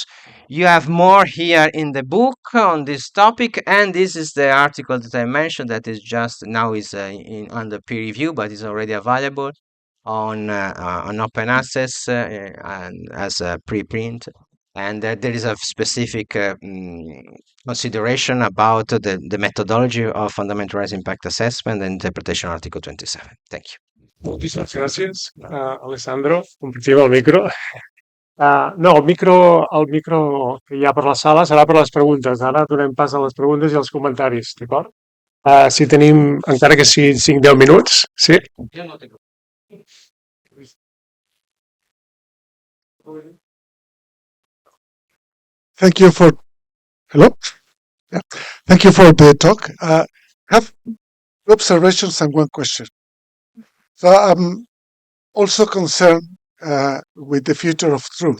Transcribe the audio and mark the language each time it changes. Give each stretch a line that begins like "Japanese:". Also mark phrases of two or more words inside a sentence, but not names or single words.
English: You have more here in the book on this topic, and this is the article that I mentioned that is just now is under peer review, but is already available on open access and as a preprint. And there is a specific consideration about the methodology of fundamental rights impact assessment and interpretation Article 27. Thank you.
Catalan: Moltíssimes gràcies, Alessandro. Compartim el micro. No, el micro que hi ha per la sala serà per les preguntes. Ara donem pas a les preguntes i als comentaris, d'acord? Si tenim, encara que sigui 5-10 minuts, sí? Jo no tinc.
English: Thank you for hello. Yeah. Thank you for the talk. I have two observations and one question. So I'm also concerned with the future of truth.